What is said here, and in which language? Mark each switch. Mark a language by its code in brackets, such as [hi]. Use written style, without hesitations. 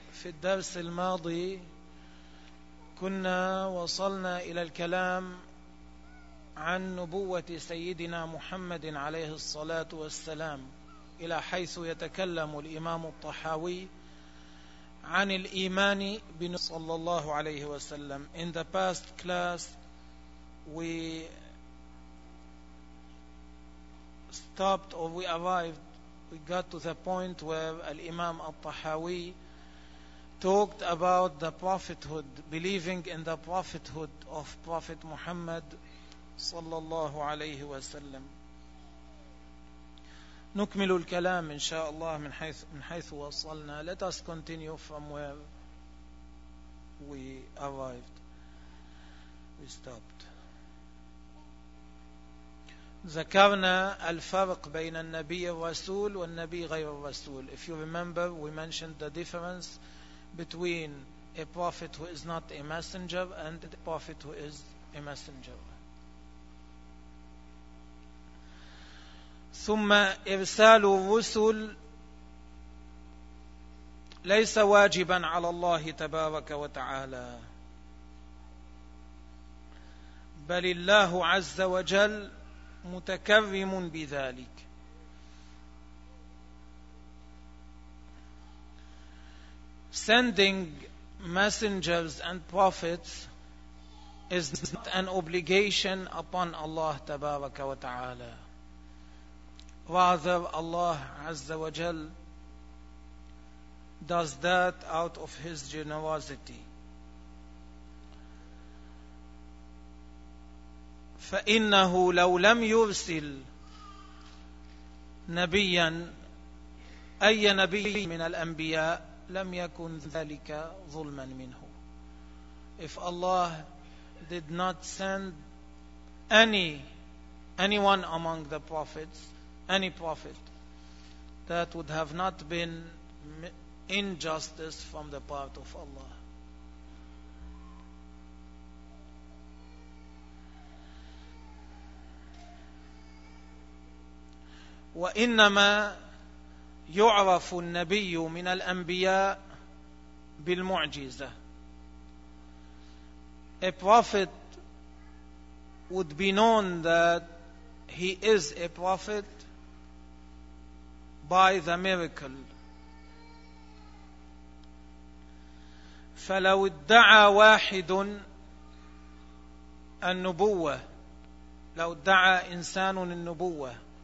[ar] في الدرس الماضي كنا وصلنا إلى الكلام عن نبوة سيدنا محمد عليه الصلاة والسلام، إلى حيث يتكلم الإمام الطحاوي عن الإيمان بنبوة صلى الله عليه وسلم. [en] In the past class we stopped or we got to the point where Al-Imam Al-Tahawi talked about the prophethood, believing in the prophethood of Prophet Muhammad [ar] sallallahu alayhi wa sallam. نكمل الكلام إن شاء الله من حيث وصلنا. [en] Let us continue from where we arrived. We stopped. [ar] ذكرنا الفرق بين النبي الرسول والنبي غير الرسول. [en] If you remember, we mentioned the difference between a prophet who is not a messenger and a prophet who is a messenger. [ar] ثم إرسال الرسل ليس واجبا على الله تبارك وتعالى، بل الله عز وجل متكرم بذلك. [en] Sending messengers and prophets is not an obligation upon Allah [ar] تبارك وتعالى. [en] Rather, Allah [ar] عز وجل [en] does that out of His generosity. [ar] فإنه لو لم يرسل نبيا أي نبي من الأنبياء لم يكن ذلك ظلما منه. [en] If Allah did not send anyone among the prophets, any prophet, that would have not been injustice from the part of Allah. [ar] وإنما يعرف النبي من الأنبياء بالمعجزة. [en] A prophet would be known that he is a prophet by the miracle. [ar] فلو ادعى واحد النبوة، لو ادعى إنسان النبوة